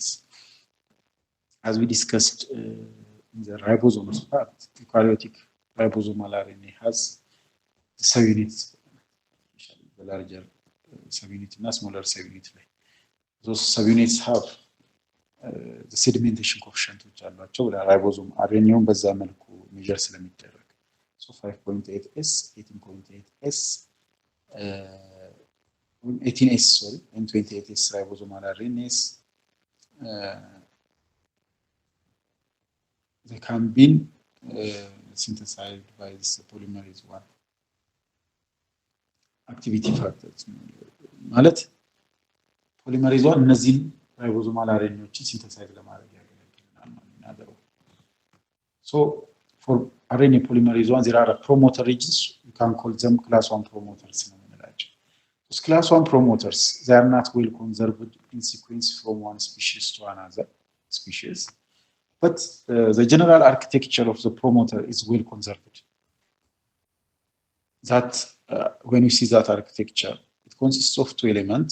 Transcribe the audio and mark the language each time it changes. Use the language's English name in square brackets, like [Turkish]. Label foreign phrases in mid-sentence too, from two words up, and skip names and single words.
[English] As we discussed in the ribosomes part, eukaryotic ribosomal RNA has the subunits, the larger subunit and smaller subunit. Those subunits have the sedimentation coefficient which [Amharic] አሏቸው ለራይቦዞም አርኤንኤውን በዛ መልኩ ሜጀር ስለሚደረግ [English] so 5.8S 18.8S 18S sorry and 28S ribosomal RNAs they can be synthesized by this polymerase 1 activity factors [Amharic] ማለት polymerase 1 እነዚህን ribosomal RNAዎችን synthesize ለማድረግ ያገለግላል ማለት ነው። [English] So for RNA polymerase 1 there are promoter regions, you can call them class 1 promoters [Amharic] ነው የምንላቸው. [English] Those class 1 promoters, they are not well conserved in sequence from one species to another species, but the general architecture of the promoter is well conserved. That when you see that architecture, it consists of two elements.